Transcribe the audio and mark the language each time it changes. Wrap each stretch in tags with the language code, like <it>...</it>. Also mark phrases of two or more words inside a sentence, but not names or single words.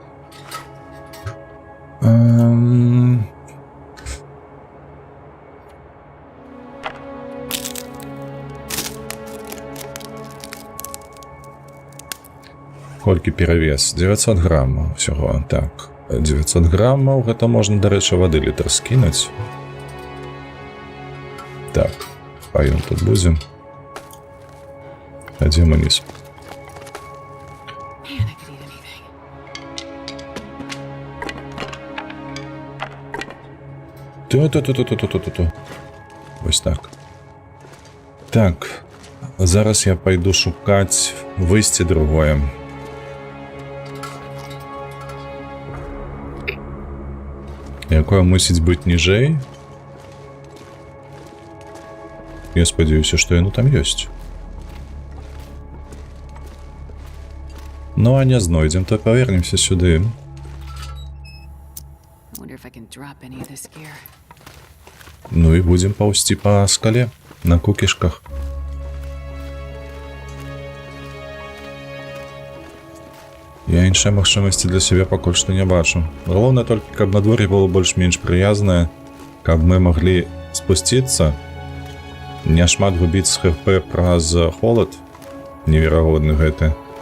<be>Колькі перавес? 900 граммаў всього. Так, 900 граммаў, гэта можна, дарэчы, вады літр скінуць. Так, хай ён тут будзе. Адзем уніз.</be> <en>Man, I could eat anything. Ту-ту-ту-ту-ту-ту-ту-ту.</en> <be>Вось так. Так, зараз я пайду шукаць выйсце другое. Якое мусіць быць ніжэй. Я спадзяюся, што яно там ёсць. Ну, а не знойдзем, то павернемся сюды.</be> <en>I wonder if I can drop any of this gear.</en> <be>Ну і будзем паўсці па скале, на кукішках. Я іншай магчымасці для сябе пакуль што не бачу. Галоўнае толькі, каб надвор'е было больш-менш прыязнае, каб мы маглі спусціцца, няшмат губіць з ХП праз холад, неверагодны гэты.</be>